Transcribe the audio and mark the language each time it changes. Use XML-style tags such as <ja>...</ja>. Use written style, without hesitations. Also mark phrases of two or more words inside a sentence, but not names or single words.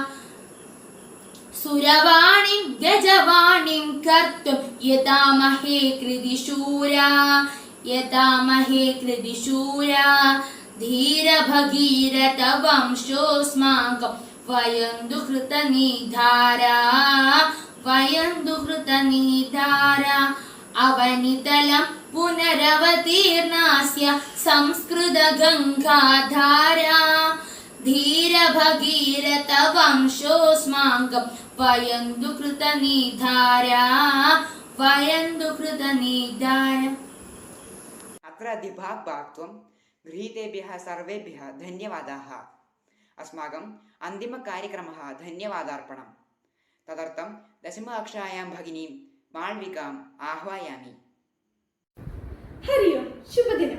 <sa>സുരവാണിം ഗജവാണിം കർത്തും യഥാമഹേ കൃതിശൂരാ യഥാമഹേ കൃതിശൂരാ ധീരഭഗീരഥ വംശോസ്മാകം വയന്തു കൃതനിധാരാ വയന്തു കൃതനിധാരാ അവനിതലം പുനരവതീർണാസ്യ സംസ്കൃതഗംഗാധാരാ ധീരഭഗീരഥ വംശോസ്മാകം വയന്തു കൃതനിധാരാ വയന്തു കൃതനിധാരാ अत्र अधिभाग्भाक्त्वं गृहीतेभ्यः सर्वेभ्यः धन्यवादाः। अस्माकम् अन्तिमकार्यक्रमः धन्यवादार्पणम्। तदर्थं दशमकक्षायां भगिनीं माळविकाम् आह्वयामि। हरि ओं, शुभदिनम्।</sa>